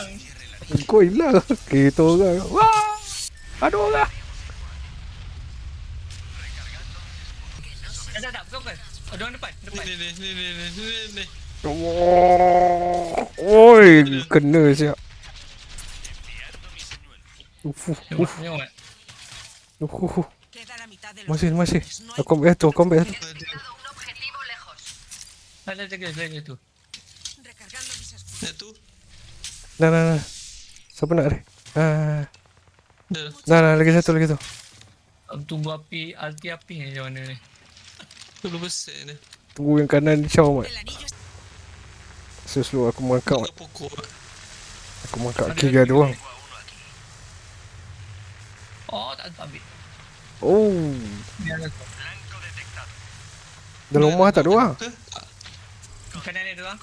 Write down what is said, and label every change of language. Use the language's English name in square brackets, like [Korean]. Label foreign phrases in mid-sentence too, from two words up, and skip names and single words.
[Malay] Kau hilang. Kita orang. Wah! Ada orang. Tak, bukan. Ada orang depan. Ni. Oi, kena siap. Tengok mat. [Spanish] Queda la mitad del [Malay] Masih. [Spanish] No hay [Malay] Aku ambil satu. [Spanish] un objetivo lejos. [Malay] Ada jaga tu. [Spanish] Recargando mis escudos. [Malay] Nak tu. Nah. Siapa nak ni? Dah. Nah, lagi satu. Tunggu api, alti api ni macam mana ni? 20% dia. Tunggu yang kanan Chow mat. [Spanish] El anillo [Malay] Slow aku mengangkat mat. Pakai pokok. Aku mengangkat kiri ada orang. Oh, tak ambil. Oh, Ni ada tu. dalam rumah tak ada orang. Kanan ni ada orang.